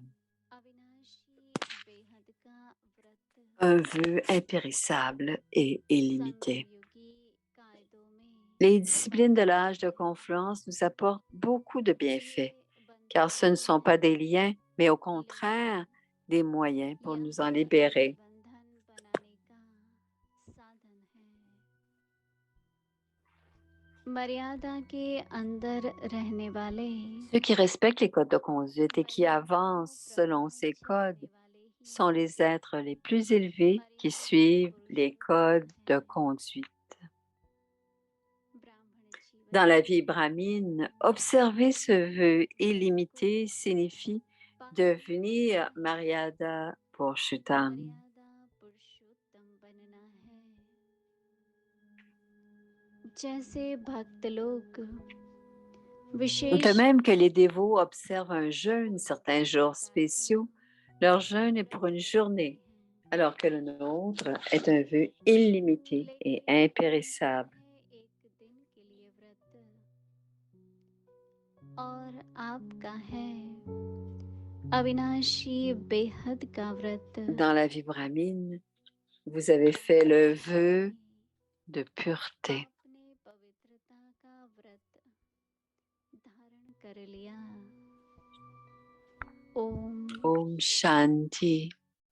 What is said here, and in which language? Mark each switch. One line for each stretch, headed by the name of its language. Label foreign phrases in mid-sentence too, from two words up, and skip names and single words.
Hindi: अविनाशी बेहद का व्रत.
French: Un vœu impérissable et illimité.
Hindi: सर्वयोगी कायदों में.
French: Les disciplines de l'âge de confluence nous apportent beaucoup de bienfaits, car ce ne sont pas des liens, mais au contraire, des moyens pour
Hindi: यह
French: nous en libérer.
Hindi: बंधन बनाने का साधन है। मर्यादा के अंदर रहने वाले
French: Ceux qui respectent les codes de conduite et qui
Hindi: मर्यादा को
French: avancent selon ces
Hindi: प्रमाण
French: codes
Hindi: चलाने वाले ही
French: sont les êtres les plus élevés qui
Hindi: मर्यादा
French: suivent les
Hindi: पुरुषोत्तम
French: codes de
Hindi: हैं।
French: conduite.
Hindi: ब्राह्मण जीवन
French: Dans la
Hindi: में
French: vie brahmine, observer ce vœu illimité signifie devenir
Hindi: मर्यादा पुरुषोत्तम. मर्यादा पुरुषोत्तम बनना है। जैसे भक्त लोग
French: De
Hindi: विशेष
French: même que les dévots observent un jeûne certains jours spéciaux, leur jeûne est pour une journée, alors que le nôtre est un vœu illimité et impérissable.
Hindi: एक दिन के लिए व्रत और आपका है अविनाशी बेहद का व्रत।
French: Dans la vie brahmine, vous avez fait le vœu de pureté.
Hindi: आपने पवित्रता का व्रत धारण कर लिया। ओम ओम शांति.